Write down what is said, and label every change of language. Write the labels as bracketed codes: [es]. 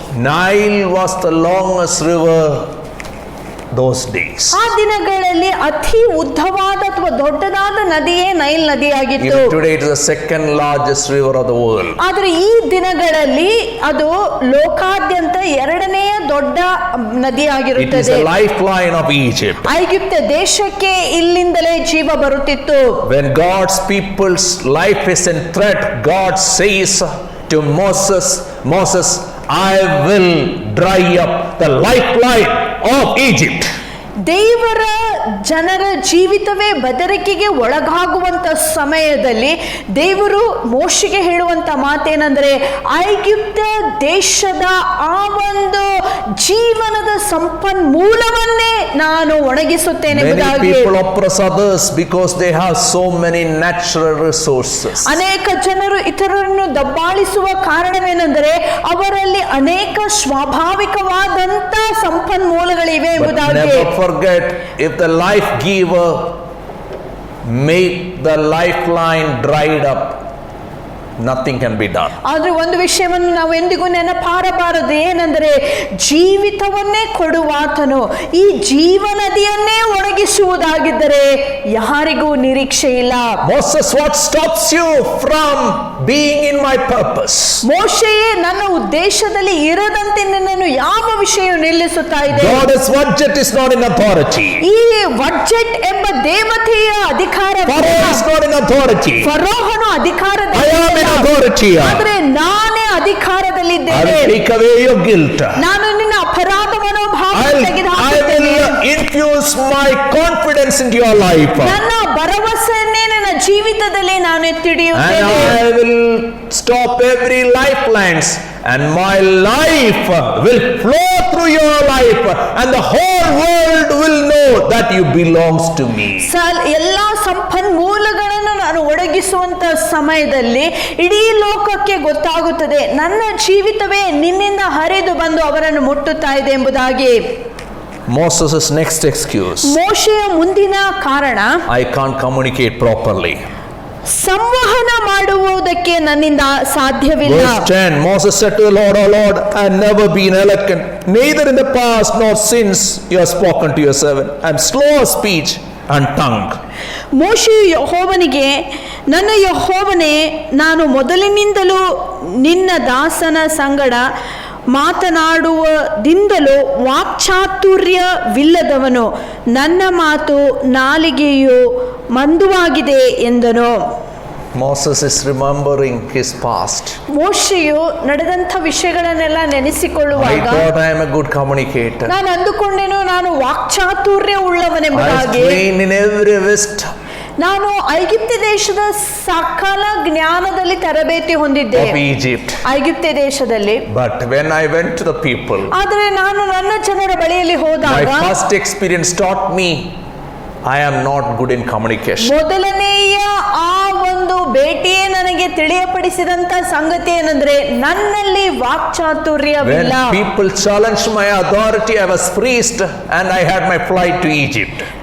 [en] Nile was the longest river those days. [kn] ಆ ದಿನಗಳಲ್ಲಿ ಅತಿ ಉದ್ದವಾದ ಅಥವಾ ದೊಡ್ಡದಾದ ನದಿಯೇ Nile ನದಿಯಾಗಿತ್ತು. [en] Even today it is the second largest river of the world. [kn] ಆದ್ರೆ ಈ ದಿನಗಳಲ್ಲಿ ಅದು ಲೋಕಾದ್ಯಂತ ಎರಡನೆಯ ದೊಡ್ಡ ನದಿಯಾಗಿರುತ್ತದೆ. [en] It is a lifeline of Egypt. [kn] ಐಗುಪ್ತ ದೇಶಕ್ಕೆ ಇಲ್ಲಿಂದಲೇ ಜೀವ ಬರುತ್ತಿತ್ತು. [en] When God's people's life is in threat, God says to Moses, Moses, I will dry up the lifeline of Egypt. [kn] ದೇವರ ಜನರ ಜೀವಿತವೇ ಬೆದರಿಕೆಗೆ ಒಳಗಾಗುವಂತ ಸಮಯದಲ್ಲಿ ದೇವರು ಮೋಶೆಗೆ ಹೇಳುವಂತ ಮಾತೇನೆಂದರೆ, ಐಗುಪ್ತ ದೇಶದ ಆ ಒಂದು ಜೀವನದ ಸಂಪನ್ಮೂಲವನ್ನೇ ನಾನು ಒಣಗಿಸುತ್ತೇನೆ ಎಂಬುದಾಗಿ. [en] Many people oppress others because they have so many natural resources. [kn] ಅನೇಕ ಜನರು ಇತರರನ್ನು ದಬ್ಬಾಳಿಸುವ ಕಾರಣವೇನೆಂದರೆ ಅವರಲ್ಲಿ ಅನೇಕ ಸ್ವಾಭಾವಿಕವಾದಂತ ಸಂಪನ್ಮೂಲಗಳಿವೆ [en] But [kn] ಎಂಬುದಾಗಿ. [en] never forget, if the life giver make the lifeline dried up, nothing can be done. [kn] ಆದ್ರೆ ಒಂದು ವಿಷಯವನ್ನು ನಾವು ಎಂದಿಗೂ ನೆನಪಾರಬಾರದು, ಏನೆಂದರೆ ಜೀವಿತವನ್ನೇ ಕೊಡುವಾತನು ಈ ಜೀವನದಿಯನ್ನೇ ಒಣಗಿಸುವುದಾಗಿದ್ದರೆ ಯಾರಿಗೂ ನಿರೀಕ್ಷೆ ಇಲ್ಲ. [en] Moses, what stops you from being in my purpose? [kn] ಮೋಶೆಯೇ, ನನ್ನ ಉದ್ದೇಶದಲ್ಲಿ ಇರದಂತೆ ನಿನ್ನನ್ನು ಯಾವ ವಿಷಯ ನಿಲ್ಲಿಸುತ್ತಾ ಇದೆ? [en] God's budget is not in authority. [kn] ಈ ಬಡ್ಜೆಟ್ ಎಂಬ ದೇವತೆಯ ಅಧಿಕಾರ, [en] Pharaoh is not in authority. [kn] ಫರೋಹನು ಅಧಿಕಾರದಲ್ಲಿ [en] I am in authority. [kn] ಆದ್ರೆ ನಾನೇ [en] I [kn] ಅಧಿಕಾರದಲ್ಲಿದ್ದೇನೆ. [en] will take away your guilt. [kn] ನಾನು ನಿನ್ನ ಅಪರಾಧ ಮನೋಭಾವ [en] I will infuse my confidence into your life. [kn] ನನ್ನ ಭರವಸೆಯನ್ನೇ ನನ್ನ ಜೀವಿತದಲ್ಲಿ ನಾನು [en] And [kn] ಎತ್ತಿಡಿಯುತ್ತೇನೆ. [en] I will stop every lifelines, and my life will flow through your life, and the whole world will know that you belongs to me. [kn] ಎಲ್ಲಾ ಸಂಪನ್ಮೂಲಗಳನ್ನು ನಾನು ಒದಗಿಸುವಂತ ಸಮಯದಲ್ಲಿ ಇಡೀ ಲೋಕಕ್ಕೆ ಗೊತ್ತಾಗುತ್ತದೆ ನನ್ನ ಜೀವಿತವೇ ನಿನ್ನಿಂದ ಹರಿದು ಬಂದು ಅವರನ್ನು ಮುಟ್ಟುತ್ತಾ ಇದೆ ಎಂಬುದಾಗಿ. [en] Moses' next excuse, [kn] ಮೋಶೆಯ ಮುಂದಿನ ಕಾರಣ, [en] I can't communicate properly. [kn] ಸಂವಹನ ಮಾಡುವುದಕ್ಕೆ ನನ್ನಿಂದ ಸಾಧ್ಯವಿಲ್ಲ. [en] Verse 10, Moses said to the Lord, O Lord, I have never been eloquent, neither in the past nor since you have spoken to your servant. I am slow of speech and tongue. [kn] ಮೋಶೆಯು ಯೆಹೋವನಿಗೆ, ನನ್ನ ಯೆಹೋವನೇ, ನಾನು ಮೊದಲಿನಿಂದಲೂ ನಿನ್ನ ದಾಸನ ಸಂಗಡ ಮಾತನಾಡುವುದಿಂದಲೂ ವಾಕ್ಚಾತುರ್ಯವಿಲ್ಲದವನು, ನನ್ನ ಮಾತು ನಾಲಿಗೆಯು ಮಂದುವಾಗಿದೆ ಎಂದನು. [en] Moses is remembering his past. [kn] ಮೋಶೆಯು ನಡೆದಂಥ ವಿಷಯಗಳನ್ನೆಲ್ಲ [en] I [kn] ನೆನೆಸಿಕೊಳ್ಳುವಾಗ, [en] thought I am a good communicator. [kn] ನಾನು ಅಂದುಕೊಂಡೇನು ನಾನು ವಾಕ್ಚಾತುರ್ಯ [en] I was [kn] ಉಳ್ಳವನೆಂಬುದಾಗಿ. [en] trained in every wisdom [kn] ನಾನು ಐಗುಪ್ತ ದೇಶದ ಸಕಲ ಜ್ಞಾನದಲ್ಲಿ ತರಬೇತಿ ಹೊಂದಿದ್ದೆ, [en] of Egypt. [kn] ಐಗುಪ್ತ ದೇಶದಲ್ಲಿ. [en] But when I went to the people, [kn] ಆದರೆ ನಾನು ನನ್ನ ಜನರ ಬಳಿಯಲ್ಲಿ [en] my [kn] ಹೋದಾಗ [en] first experience taught me I am not good in communication. [kn] ಮೊದಲನೆಯ ಆ ಒಂದು ಭೇಟಿಯೇ ನನಗೆ ತಿಳಿಯಪಡಿಸಿದಂತ ಸಂಗತಿ ಏನಂದ್ರೆ ನನ್ನಲ್ಲಿ ವಾಕ್ಚಾತುರ್ಯವಿಲ್ಲ. [en] When people challenged my authority, I was freezed and I had my flight to Egypt.